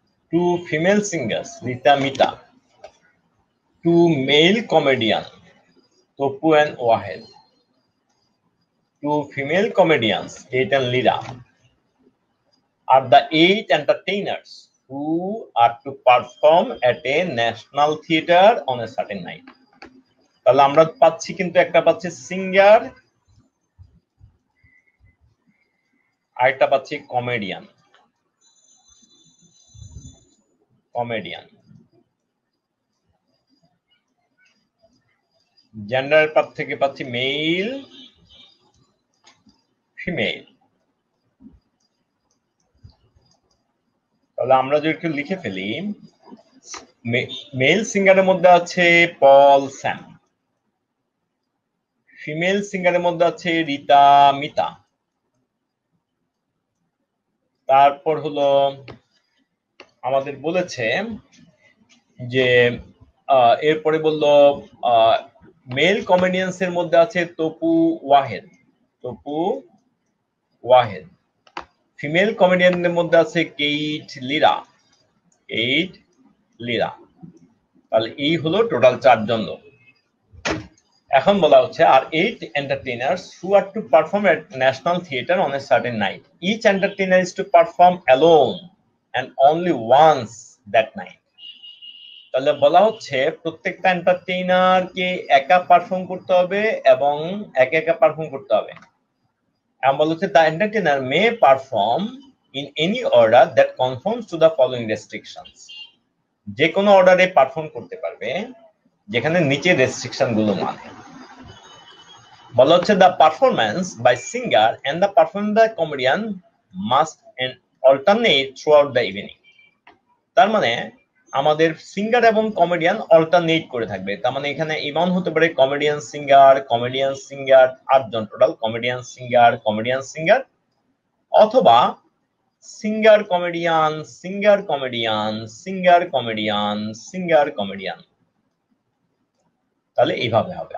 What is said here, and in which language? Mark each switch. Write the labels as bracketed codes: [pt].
[en] two female singers, Rita Mita, two male comedians, Topu and Wahed, two female comedians, Kate and Lira, are the 8 entertainers who are to perform at a national theater on a certain night. [bn] তাহলে আমরা পাচ্ছি কিন্তু একটা পাচ্ছি singer, আর একটা পাচ্ছি comedian, comedian জেন্ডারের পার থেকে পাচ্ছি মেল ফিমেল, তাহলে আমরা যদি একটু লিখে ফেলি, মেল সিঙ্গারের মধ্যে আছে পল স্যাম, ফিমেল সিঙ্গারের মধ্যে আছে রিতা মিতা, তারপর হলো আমাদের বলেছে যে এরপরে বললো মেল কমেডিয়ান্স এর মধ্যে আছে তপু ওয়াহেদ, তপু ওয়াহেদ। ফিমেল কমেডিয়ানদের মধ্যে আছে কেইট লিরা, কেইট লিরা। তাহলে এই হলো টোটাল 4 জন লোক। এখন বলা হচ্ছে আর [en] 8 entertainers who are to perform at National Theatre on a certain night. Each entertainer is to perform alone and only once that night. [bn] তাহলে বলা হচ্ছে প্রত্যেকটা এন্টারটেইনারকে একা পারফর্ম করতে হবে এবং একা একা পারফর্ম করতে হবে। এবং বলা হচ্ছে [en] the entertainer may perform in any order that conforms to the following restrictions. [bn] যে কোনো অর্ডারে পারফর্ম করতে পারবে যেখানে নিচে রেস্ট্রিকশন গুলো মানে। বলা হচ্ছে [en] the performance by singer and the performance by comedian must alternate throughout the evening. [bn] তার মানে আমাদের সিঙ্গার এবং কমেডিয়ান অল্টারনেট করে থাকবে। তার মানে এখানে ইমান হতে পারে কমেডিয়ান সিঙ্গার, কমেডিয়ান সিঙ্গার, 8 জন total, comedian singer, comedian singer, অথবা singer comedian, singer comedian, singer comedian, singer comedian. তাহলে এইভাবে হবে।